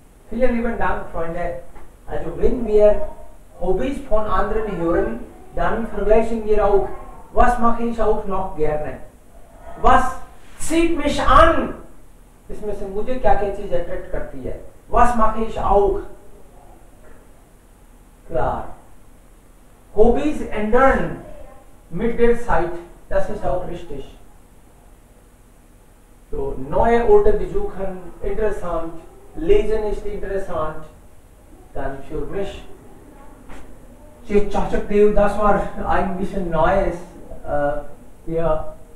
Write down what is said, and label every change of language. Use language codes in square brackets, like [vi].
[de] Vielen lieben Dank, Freunde. Also wenn wir Hobbys von anderen hören, dann vergleichen wir auch, was mache ich auch noch gerne? Was zieht mich an? [hi] इसमें से मुझे क्या क्या चीज attract करती है? [de] Was mache ich auch? Klar. Hobbys ändern mit der Zeit. Das ist auch richtig. So, neue Orte besuchen, interessant. Lesen ist interessant. Dann für mich, Chachak Dev, das war ein bisschen Neues. Ja,